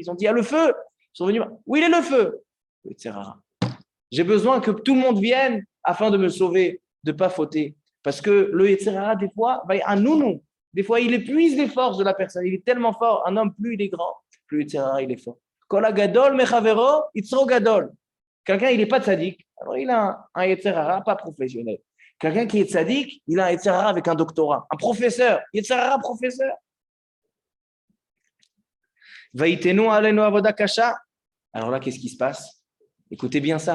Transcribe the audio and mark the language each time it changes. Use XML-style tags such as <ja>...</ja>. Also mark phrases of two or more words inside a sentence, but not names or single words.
<fr>Ils ont dit, il y a le feu. Ils sont venus. Où il est le feu? Le</fr> <he>יצר הרע.</he> <fr>J'ai besoin que tout le monde vienne afin de me sauver, de ne pas fauter. Parce que le</fr> <he>יצר הרע,</he> <fr>des fois, un nounou. Des fois, il épuise les forces de la personne. Il est tellement fort. Un homme, plus il est grand, plus le</fr> <he>יצר הרע,</he> <fr>il est fort.</fr> <he>כל הגדול מחבירו יצרו גדול.</he> <fr>Quelqu'un, il n'est pas tzaddik. Alors, il a un</fr> <he>יצר הרע</he> <fr>pas professionnel. Quelqu'un qui est tzaddik, il a un</fr> <he>יצר הרע</he> <fr>avec un doctorat. Un professeur.</fr> <he>יצר הרע</he> <fr>professeur.</fr> <he>ויתנו עלינו עבודה קשה.</he> <fr>Alors là, qu'est-ce qui se passe? Écoutez bien ça.</fr>